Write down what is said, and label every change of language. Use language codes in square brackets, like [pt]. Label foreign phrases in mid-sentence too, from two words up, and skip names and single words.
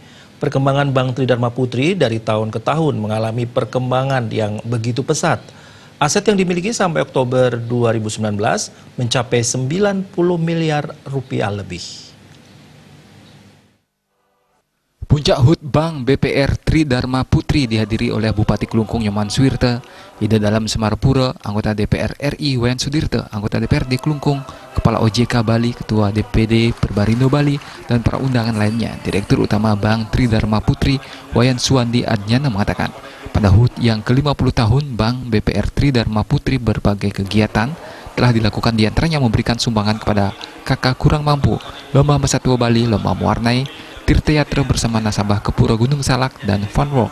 [id] Perkembangan Bank Tridharma Putri dari tahun ke tahun mengalami perkembangan yang begitu pesat. Aset yang dimiliki sampai Oktober 2019 mencapai 90 miliar rupiah lebih. Puncak HUT Bank BPR Tridharma Putri dihadiri oleh Bupati Klungkung Nyoman Suwirte, Ida Dalam Semarpura, anggota DPR RI Wayan Sudirte, anggota DPRD Klungkung, Kepala OJK Bali, Ketua DPD Perbarindo Bali, dan para undangan lainnya. Direktur Utama Bank Tridharma Putri Wayan Suwandi Adnyana mengatakan, pada HUT yang ke-50 tahun Bank BPR Tridharma Putri berbagai kegiatan telah dilakukan, diantaranya memberikan sumbangan kepada kakak kurang mampu, Lomba Masa Tua Bali, Lomba Mewarnai, Tirtayatra bersama nasabah ke Pura Gunung Salak, dan Fun Walk.